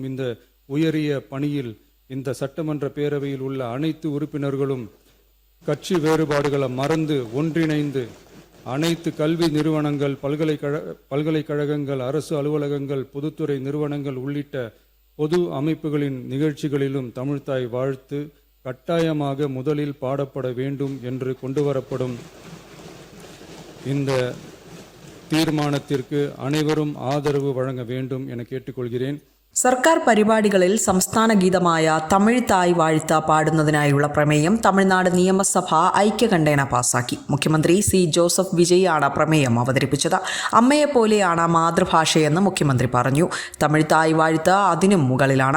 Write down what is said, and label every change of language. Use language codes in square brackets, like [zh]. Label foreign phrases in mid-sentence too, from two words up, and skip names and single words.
[ta] இந்த உயரிய பணியில் இந்த சட்டமன்ற பேரவையில் உள்ள அனைத்து உறுப்பினர்களும் கட்சி வேறுபாடுகளை மறந்து ஒன்றிணைந்து அனைத்து கல்வி நிறுவனங்கள், பல்கலைக்கழகங்கள், அரசு அலுவலகங்கள், பொதுத்துறை நிறுவனங்கள் உள்ளிட்ட பொது அமைப்புகளின் நிகழ்ச்சிகளிலும் தமிழ்தாய் வாழ்த்து கட்டாயமாக முதலில் பாடப்பட வேண்டும் என்று கொண்டுவரப்படும் இந்த தீர்மானத்திற்கு அனைவரும் ஆதரவு வழங்க வேண்டும் என கேட்டுக்கொள்கிறேன். [ml] സർക്കാർ പരിപാടികളിൽ സംസ്ഥാന ഗീതമായ തമിഴ് തായ് വാഴ്ത്ത പാടുന്നതിനായുള്ള പ്രമേയം തമിഴ്നാട് നിയമസഭ ഐക്യകണ്ഠേന പാസാക്കി. മുഖ്യമന്ത്രി സി ജോസഫ് വിജയ് ആണ് പ്രമേയം അവതരിപ്പിച്ചത്. അമ്മയെപ്പോലെയാണ് മാതൃഭാഷയെന്ന് മുഖ്യമന്ത്രി പറഞ്ഞു. തമിഴ് തായ് വാഴ്ത്ത അതിനും മുകളിലാണ്.